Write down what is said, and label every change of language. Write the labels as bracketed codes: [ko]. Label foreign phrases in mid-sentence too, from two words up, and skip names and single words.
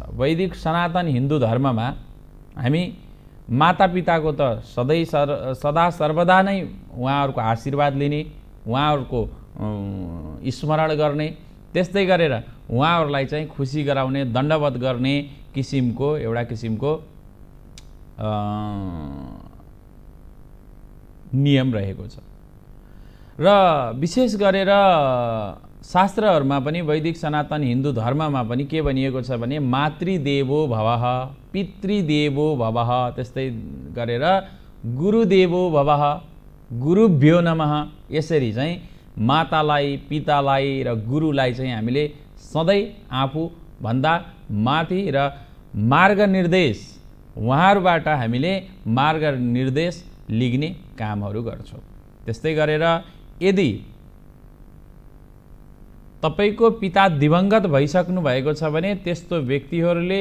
[ne] वैदिक सनातन हिन्दू धर्ममा हामी मातापिताको त सदा सर्वदा नै उहाँहरूको आशीर्वाद लिने, उहाँहरूको स्मरण गर्ने, त्यस्तै गरेर उहाँहरूलाई चाहिँ खुसी गराउने, दण्डवत गर्ने किसिमको एउटा किसिमको नियम रहेको छ। र विशेष गरेर शास्त्रहरूमा पनि वैदिक सनातन हिन्दू धर्ममा पनि के भनिएको छ भने [sa] मातृदेवो भवः, पितृदेवो भवः, [ne] त्यस्तै गरेर [sa] गुरुदेवो भवः, गुरुभ्यो नमः। [ne] यसरी चाहिँ मातालाई, पितालाई र गुरुलाई चाहिँ हामीले सधैँ आफूभन्दा माथि र मार्ग निर्देश उहाँहरूबाट हामीले मार्ग निर्देश लिग्ने कामहरू गर्छौँ। त्यस्तै गरेर यदि तपाईको पिता दिवंगत भइसक्नु भएको छ भने त्यस्तो व्यक्तिहरूले